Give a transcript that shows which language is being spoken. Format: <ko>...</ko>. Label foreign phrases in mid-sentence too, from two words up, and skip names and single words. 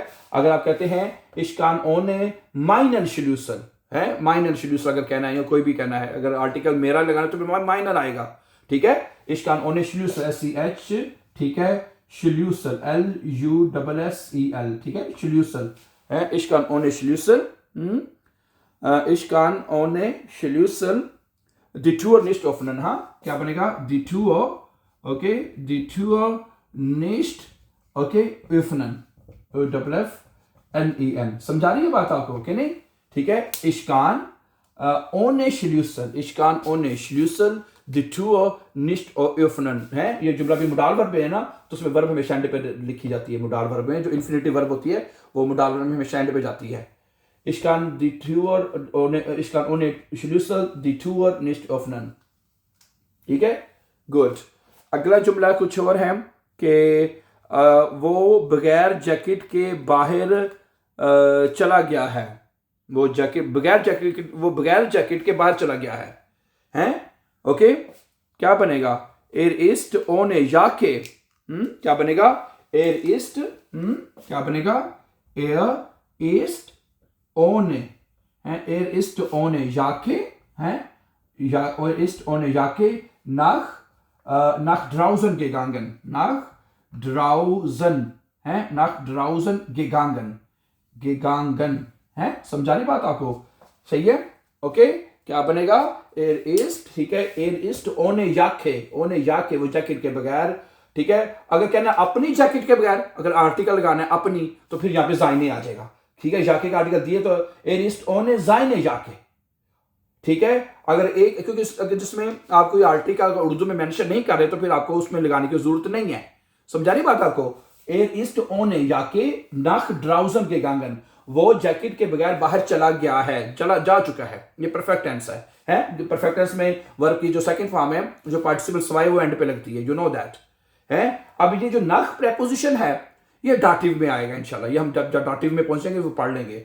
<ur>اگر آپ کہتے ہیں</ur> <de>ich kann ohne meiner Schlüssel,</de> <ur>ہے</ur> <de>meiner Schlüssel</de> <ur>اگر کہنا ہے یا کوئی بھی کہنا ہے، اگر آرٹیکل میرا لگانا ہے تو مائنر آئے گا، ٹھیک ہے.</ur> <de>ich kann ohne Schlüssel,</de> <ur>SCH, ٹھیک ہے, श्लूसल, LUSSEL, ٹھیک ہے, श्लूसल है,</ur> <de>ich kann ohne Schlüssel, ich kann ohne Schlüssel die Tür nicht öffnen,</de> <ur>ہاں کیا بنے گا?</ur> <de>die Tür, okay, die Tür nicht, okay, öffnen, OFFNEN,</de> <ur>سمجھا رہی ہے بات آپ کو کہ نہیں? ٹھیک ہے,</ur> <de>ich kann ohne Schlüssel, ich kann ohne Schlüssel die Tür nicht öffnen,</de> <ur>ہے. یہ جملہ بھی</ur> <en>modal verb</en> <ur>ہے نا، تو اس میں ورب ہمیشہ اینڈ پے لکھی جاتی ہے.</ur> <en>modal verb</en> <ur>میں جو</ur> <en>infinitive verb</en> <ur>ہوتی ہے وہ</ur> <en>modal verb</en> <ur>میں ہمیشہ اینڈ پے جاتی ہے.</ur> <de>Ich kann ohne Schlüssel die Tür nicht öffnen,</de> <ur>ٹھیک ہے، گڈ. اگلا جملہ کچھ اور ہے کہ وہ بغیر جیکٹ کے باہر چلا گیا ہے. وہ بغیر جیکٹ کے باہر چلا گیا ہے، ہیں? اوکے، کیا بنے گا?</ur> <de>Er ist ohne Jacke,</de> <ur>کیا بنے گا?</ur> <de>Er ist,</de> <ur>کیا بنے گا?</ur> <de>Er ist ohne, er ist ohne Jacke, er ist ohne Jacke nach draußen gegangen, nach draußen gegangen,</de> <ur>ہے، سمجھا رہی بات آپ کو? صحیح ہے، اوکے۔ کیا بنے گا?</ur> <de>er ist,</de> <ur>ٹھیک ہے,</ur> <de>er ist ohne Jacke,</de> <ur>وہ جیکٹ کے بغیر، ٹھیک ہے. اگر کہنا اپنی جیکٹ کے بغیر، اگر آرٹیکل لگانا ہے اپنی، تو پھر یہاں پے زائنے آ جائے گا، ٹھیک ہے. جاکے کا آرٹیکل دیے تو</ur> <de>er ist ohne seine Jacke,</de> <ur>ٹھیک ہے. اگر ایک، کیونکہ اگر جس میں آپ کوئی آرٹیکل اردو میں مینشن نہیں کر رہے، تو پھر آپ کو اس میں لگانے کی ضرورت نہیں ہے. سمجھا رہی بات آپ کو?</ur> <de>er ist ohne Jacke nach draußen gegangen,</de> <ur>وہ جیکٹ کے بغیر باہر چلا گیا ہے، جا چکا ہے. یہ</ur> <en>perfect tense</en> <ur>ہے.</ur> <en>perfect tense</en> <ur>میں ورب کی جو</ur> <en>second form</en> <ur>ہے، جو پارٹیسپل سوائی، وہ اینڈ پے لگتی ہے,</ur> <en>you know that,</en> <ur>ہے. اب یہ جو ناخ پریپوزیشن ہے، یہ ڈیٹیو میں آئے گا ان شاء اللہ، یہ ہم جب ڈیٹیو میں پہنچیں گے وہ پڑھ لیں گے.</ur>